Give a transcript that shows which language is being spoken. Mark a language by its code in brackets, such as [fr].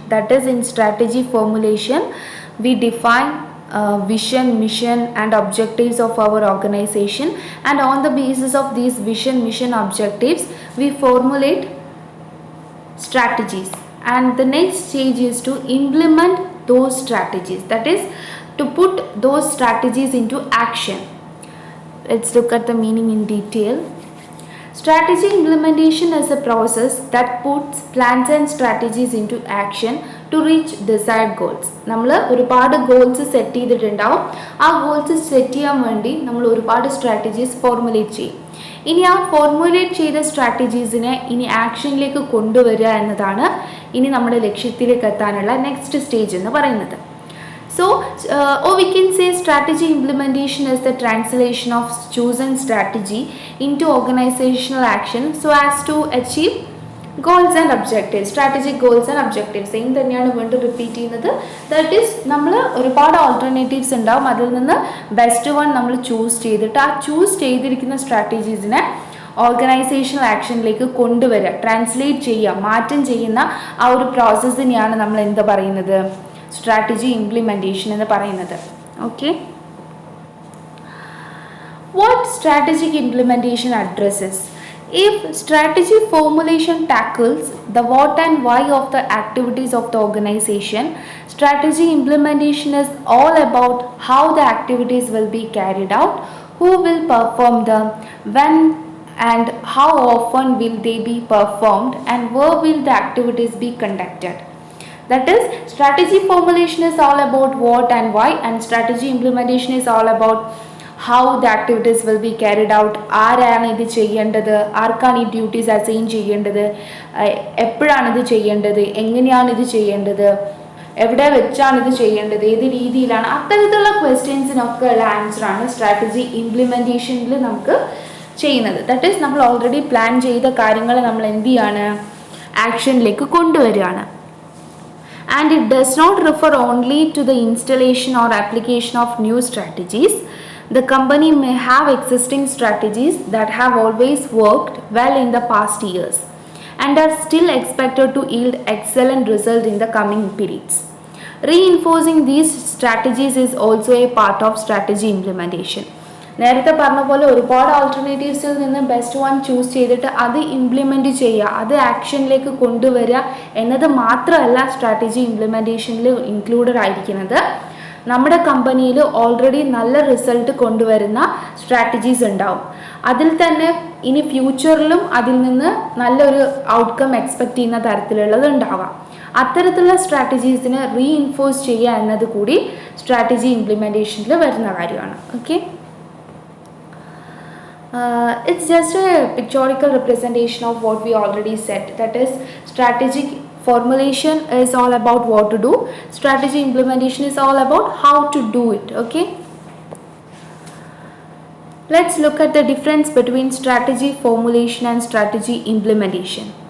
[en] That is, in strategy formulation, we define vision, mission and objectives of our organization, and on the basis of these vision, mission, objectives, we formulate strategies, and the next stage is to implement those strategies, that is to put those strategies into action. Let's look at the meaning in detail. Strategy implementation is a process that puts plans and strategies into action to reach desired goals. [ml] നമ്മൾ ഒരുപാട് goals set ചെയ്തിട്ടുണ്ടാവും. ആ goals set ചെയ്യാൻ വേണ്ടി നമ്മൾ ഒരുപാട് strategies formulate ചെയ്യും. ഇനി ആ ഫോർമുലേറ്റ് ചെയ്ത സ്ട്രാറ്റജീസിനെ ഇനി ആക്ഷനിലേക്ക് കൊണ്ടുവരിക എന്നതാണ് ഇനി നമ്മുടെ ലക്ഷ്യത്തിലേക്ക് എത്താനുള്ള നെക്സ്റ്റ് സ്റ്റേജ് എന്ന് പറയുന്നത്. [en] So, or we can say strategy implementation is the translation of chosen strategy into organizational action so as to achieve goals and objectives. Strategic goals and objectives. [ml] Same തന്നെയാണ് വീണ്ടും റിപ്പീറ്റ് ചെയ്യുന്നത്. [en] that is [ml] നമ്മൾ ഒരുപാട് alternatives ഉണ്ടാവും, അതിൽ നിന്ന് best one നമ്മൾ choose ചെയ്തിട്ട് ആ ചൂസ് ചെയ്തിരിക്കുന്ന സ്ട്രാറ്റജീസിനെ ഓർഗനൈസേഷണൽ ആക്ഷനിലേക്ക് കൊണ്ടുവരിക, ട്രാൻസ്ലേറ്റ് ചെയ്യുക, മാറ്റം ചെയ്യുന്ന ആ ഒരു പ്രോസസ്സിനെയാണ് നമ്മൾ എന്താ പറയുന്നത്, strategy implementation എന്ന് പറയുന്നത്. [en] Okay, what strategic implementation addresses? If strategy formulation tackles the what and why of the activities of the organization, strategy implementation is all about how the activities will be carried out, who will perform them, when and how often will they be performed, and where will the activities be conducted. That is, strategy formulation is all about what and why, and strategy implementation is all about how the activities will be carried out. [ml] ആരാണ് ഇത് ചെയ്യേണ്ടത്, ആർക്കാണ് ഈ duties assign ചെയ്യേണ്ടത്, എപ്പോഴാണ് ഇത് ചെയ്യേണ്ടത്, എങ്ങനെയാണ് ഇത് ചെയ്യേണ്ടത്, എവിടെ വെച്ചാണ് ഇത് ചെയ്യേണ്ടത്, ഏത് രീതിയിലാണ്, അത്തരത്തിലുള്ള ക്വസ്റ്റ്യൻസിനൊക്കെ ഉള്ള ആൻസറാണ് സ്ട്രാറ്റജി ഇംപ്ലിമെൻറ്റേഷനിൽ നമുക്ക് ചെയ്യുന്നത്. [en] that is [ml] നമ്മൾ ഓൾറെഡി പ്ലാൻ ചെയ്ത കാര്യങ്ങൾ നമ്മൾ എന്ത് ചെയ്യാണ്, ആക്ഷനിലേക്ക് കൊണ്ടുവരികയാണ്. [en] And it does not refer only to the installation or application of new strategies. The company may have existing strategies that have always worked well in the past years and are still expected to yield excellent result in the coming periods. Reinforcing these strategies is also a part of strategy implementation. [ml] നേരത്തെ പറഞ്ഞ പോലെ ഒരുപാട് ഓൾട്ടർനേറ്റീവ്സിൽ നിന്ന് best one choose ചെയ്തിട്ട് അത് implement ചെയ്യുക, അത് ആക്ഷനിലേക്ക് കൊണ്ടുവരിക എന്നത് മാത്രമല്ല സ്ട്രാറ്റജി ഇംപ്ലിമെൻറ്റേഷനിൽ ഇൻക്ലൂഡഡ് ആയിരിക്കുന്നത്. നമ്മുടെ കമ്പനിയിൽ ഓൾറെഡി നല്ല റിസൾട്ട് കൊണ്ടുവരുന്ന സ്ട്രാറ്റജീസ് ഉണ്ടാവും. അതിൽ തന്നെ ഇനി ഫ്യൂച്ചറിലും അതിൽ നിന്ന് നല്ലൊരു ഔട്ട്കം എക്സ്പെക്റ്റ് ചെയ്യുന്ന തരത്തിലുള്ളത് ഉണ്ടാവാം. അത്തരത്തിലുള്ള സ്ട്രാറ്റജീസിനെ റീഇൻഫോഴ്സ് ചെയ്യുക എന്നത് കൂടി സ്ട്രാറ്റജി ഇംപ്ലിമെൻറ്റേഷനിൽ വരുന്ന കാര്യമാണ്. [en] Okay, it's just a pictorial representation of what we already said. That is, strategic formulation is all about what to do, strategy implementation is all about how to do it. Okay, let's look at the difference between strategy formulation and strategy implementation.